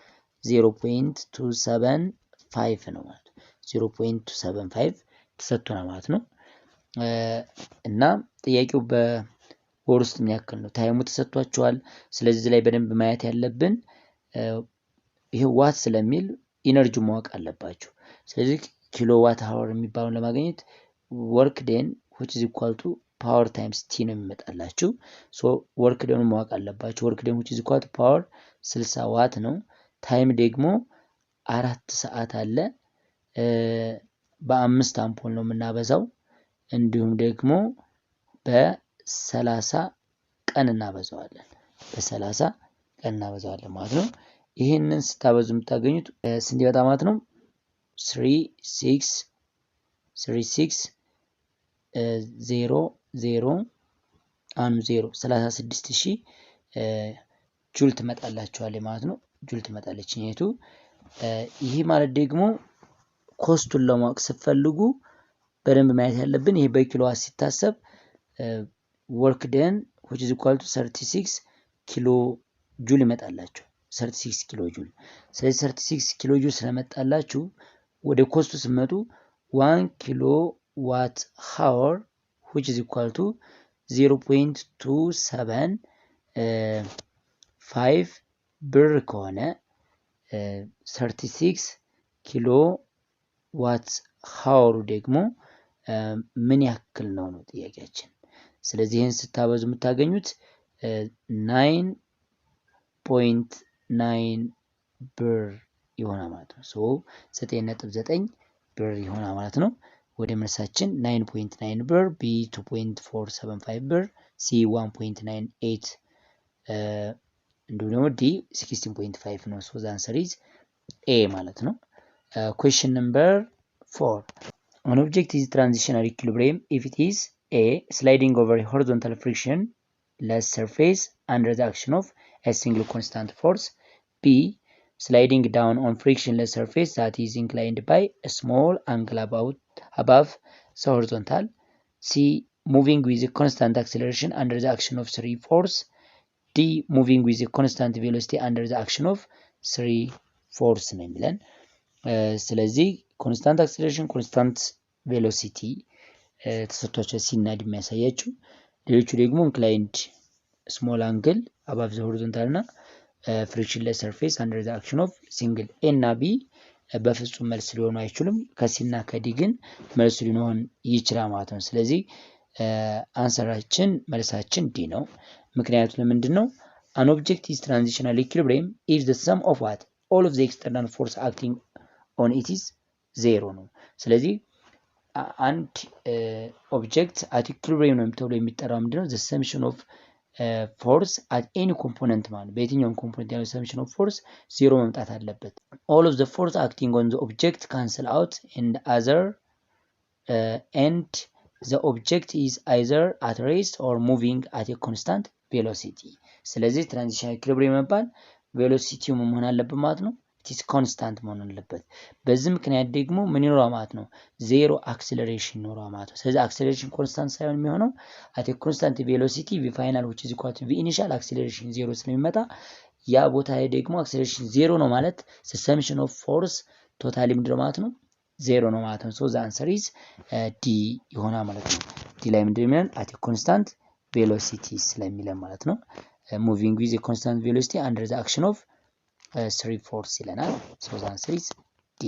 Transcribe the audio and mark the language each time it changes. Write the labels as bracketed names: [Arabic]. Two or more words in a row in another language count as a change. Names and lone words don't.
[Amharic] 0.275 ነው ማለት 0.275 ተሰጥቶናል ማለት ነው። እና ጥያቄው በወር ውስጥ ምን ያክል ነው ታይሙ ተሰጥቷቸዋል። ስለዚህ ላይ በደንብ ማየት ያለብን ይሄ ዋት ስለሚል ኢነርጂ ማወቅ አለባችሁ። ስለዚህ [English] kilowatt hour [Amharic] የሚባለውን ለማግኘት [English] work done which is equal to power times t [Amharic] ነው የሚመጣላችሁ። [English] so work done [Amharic] ማወቅ አለባችሁ። [English] work done which is equal to power [Amharic] 60 ዋት ነው። ታይም ደግሞ 4 ሰዓት አለ። በ5 አምፖል ነው የምናበዛው። እንዲሁም ደግሞ በ30 ቀን እናበዛዋለን። በ30 ቀን እናበዛዋለን ማለት ነው። ይሄንን ስታበዙ የምታገኙት ስንት ይመጣ ማለት ነው? 36 36000 ጁል ትመጣላችኋለች ማለት ነው። ጁል ትመጣለች ኔቱ። ይሄ ማለት ደግሞ ኮስቱን ለማወቅ ስትፈልጉ በደንብ ማየት ያለብን ይሄ በኪሎዋት ሲታሰብ [English] work done which is equal to [Amharic] 36 [English] kilo joule [Amharic] ይመጣላችሁ 36 [English] kilo joule። [Amharic] ስለዚህ 36 [English] kilo joule [Amharic] ስለመጣላችሁ ወደ ኮስቱ ስትመጡ 1 [English] kilo watt hour which is equal to [Amharic] 0.275 ብር ከሆነ 36 [English] kilo watt [Amharic] ሃወሩ ደግሞ ምን ያክል ነው ጥያቄያችን። ስለዚህ ይሄን ስታበዙ የምታገኙት 9.9 ብር ይሆናል ማለት ነው። 9.9 ብር ይሆናል ማለት ነው። ወደ መልሳችን 9.9 ብር፣ B 2.475 ብር፣ C 1.98 እንዲሁም ደግሞ D 16.5 ነው። [English] the answer is A [Amharic] ማለት ነው። [English] question number 4. An object is transitional equilibrium if it is A. sliding over a horizontal frictionless surface under the action of a single constant force, B. sliding down on frictionless surface that is inclined by a small angle above the horizontal, C. moving with a constant acceleration under the action of 3 force, D. moving with a constant velocity under the action of 3 force [Amharic] ነው የሚለን። ስለዚህ [English] ኮንስታንት acceleration constant velocity [Amharic] ተሰጥቷቸው ሲናድ የሚያሳያችሁ፣ ሌሎቹ ደግሞ [English] inclined small angle above the horizontal [Amharic] እና [English] frictionless surface under the action of single። [Amharic] ኤ እና ቢ በፍጹም መልስ ሊሆኑ አይችሉም። ከሲ እና ከዲ ግን መልስ ሊሆን ይችላል ማለት ነው። ስለዚህ አንሰራችን መልሳችን ዲ ነው። ምክንያቱ ለምንድን ነው? [English] an object is transitional equilibrium if the sum of what all of the external force acting on it is 0 [Amharic] ነው። ስለዚህ አንድ [English] object at equilibrium [Amharic] ነው ተብሎ የሚጠራው ምንድነው? [English] the summation of force at any component [Amharic] ማለት በየትኛውም ኮምፖነንት ያለው [English] summation of force 0 [Amharic] መምጣት አለበት። [English] all of the force acting on the object cancel out and the object is either at rest or moving at a constant velocity። ስለዚህ transitional equilibrium [Amharic] መባል ቬሎሲቲው መሆን አለበት ማለት ነው። [English] it's constant [Amharic] መሆን አለበት። በዚህ ምክንያት ደግሞ ምን ይኖራል ማለት ነው? [English] zero acceleration [Amharic] ይኖራል ማለት ነው። ስለዚህ [English] acceleration constant [Amharic] ሳይሆን የሚሆነው [English] at constant velocity v final which is equal to v initial acceleration zero [Amharic] ስለሚመጣ ያ ቦታ ላይ ደግሞ [English] acceleration zero [Amharic] ነው ማለት [English] summation of force totally [Amharic] ምንድነው ማለት ነው? ዜሮ ነው ማለት ነው። [English] so the answer is D [Amharic] ይሆናል ማለት ነው። ዲ ላይ ምንድነው የሚለን? [English] at constant velocity [Amharic] ስለሚለን ማለት ነው። [English] moving with a constant velocity under the action of 3 force ይለናል። so the answer is D.